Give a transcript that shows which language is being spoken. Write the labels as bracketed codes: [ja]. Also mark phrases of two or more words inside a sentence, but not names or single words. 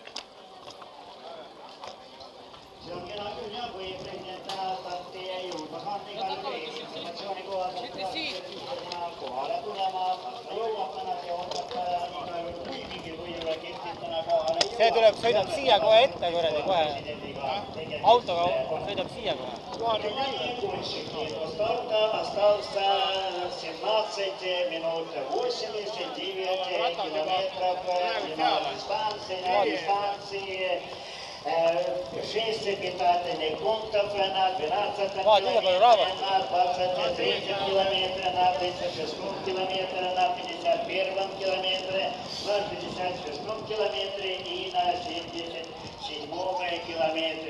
[et] see tuleb, sõidab siia kohe ette kuradi kohe. Autoga sõidab siia kohe. [ru] Остался 17 минут 89 километров на дистанции 6 питательных пунктов на 12 километре, на 23 километре, на 36 километре, на 51 километре, на 56 километре и на 77 километре.